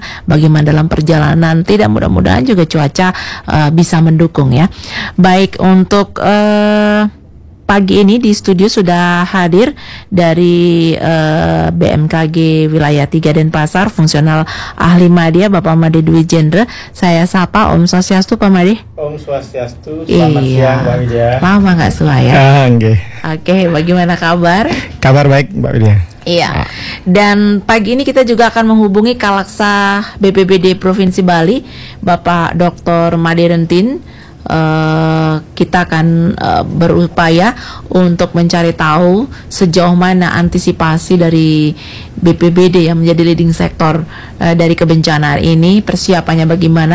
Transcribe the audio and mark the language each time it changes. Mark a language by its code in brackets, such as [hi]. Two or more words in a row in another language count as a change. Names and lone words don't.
[id] Bagaimana dalam perjalanan, tidak, mudah-mudahan juga cuaca bisa mendukung ya. Baik, untuk pagi ini di studio sudah hadir dari BMKG Wilayah 3 Denpasar, fungsional ahli media Bapak Made Dwi Jendra. Saya sapa, [ban] Om Swastiastu [id] Pak Made. [ban] Om Swastiastu, [id] selamat siang Mbak Widya. Lama nggak suah ya? Oke, bagaimana kabar? Kabar baik Mbak Widya. Iya, dan pagi ini kita juga akan menghubungi Kalaksa BPBD Provinsi Bali, Bapak Dr. Made Rentin. Kita akan berupaya untuk mencari tahu sejauh mana antisipasi dari BPBD yang menjadi [en] leading sektor [id] dari kebencanaan ini, persiapannya bagaimana.